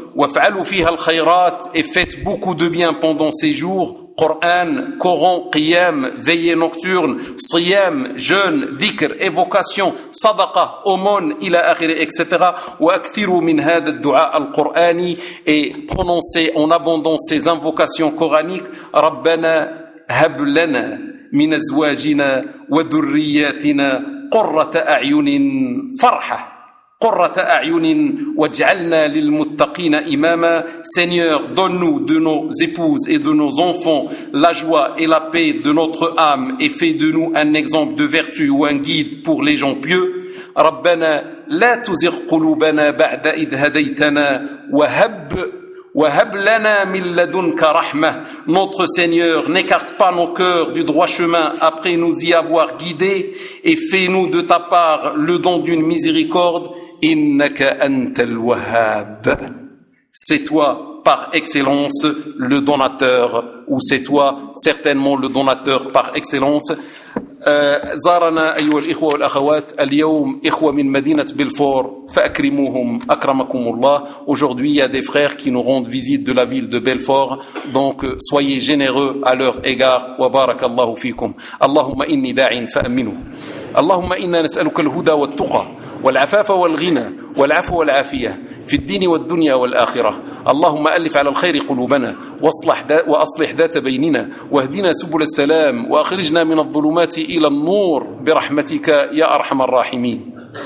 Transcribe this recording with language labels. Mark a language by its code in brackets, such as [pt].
[ar] وَفْعَلُوا فِيهَا الْخَيْرَاتِ, [fr] et faites beaucoup de bien pendant ces jours. Coran, Coran, Qiyam, veillée nocturne, Siyam, jeûne, dhikr, évocation, sadaqa, aumône, ila akhiri, etc. [ar] وَأَكْثِرُوا مِنْ هَذَا الدُّعَاءَ الْقُرْآنِ, [fr] et prononcez en abondance ces invocations coraniques. [ar] رَبَّنَا هَبْ لَنَا مِنْ أَزْوَاجِنَا وَذُرِّيَّاتِنَا قُرَّةَ أَعْيُنٍ فَرْحَةً قرة أعين واجعلنا للمتقين إماما. [fr] Seigneur, donne-nous de nos épouses et de nos enfants la joie et la paix de notre âme, et fais de nous un exemple de vertu ou un guide pour les gens pieux. [ar] ربنا لا تزغ قلوبنا بعد إذ هديتنا وهب لنا من لدنك رحمة. [fr] Notre Seigneur, n'écarte pas nos cœurs du droit chemin après nous y avoir guidés, et fais-nous de ta part le don d'une miséricorde. [ar] إِنَّكَ أَنْتَ الْوَهَابَ, [fr] c'est toi par excellence le donateur, ou c'est toi certainement le donateur par excellence. [ar] زارنا أيها الإخوة والأخوات اليوم إخوة من مدينة بلفور فأكرموهم أكرمكم الله. [fr] Aujourd'hui il y a des frères qui nous rendent visite de la ville de Belfort, donc soyez généreux à leur égard. [ar] وبارك الله فيكم. اللهم إني داع فأمنوا. اللهم إنا نسألك الهدى والتقى والعفاف والغنى والعفو والعافية في الدين والدنيا والآخرة. اللهم ألف على الخير قلوبنا، وأصلح ذات بيننا، واهدنا سبل السلام، وأخرجنا من الظلمات إلى النور برحمتك يا أرحم الراحمين.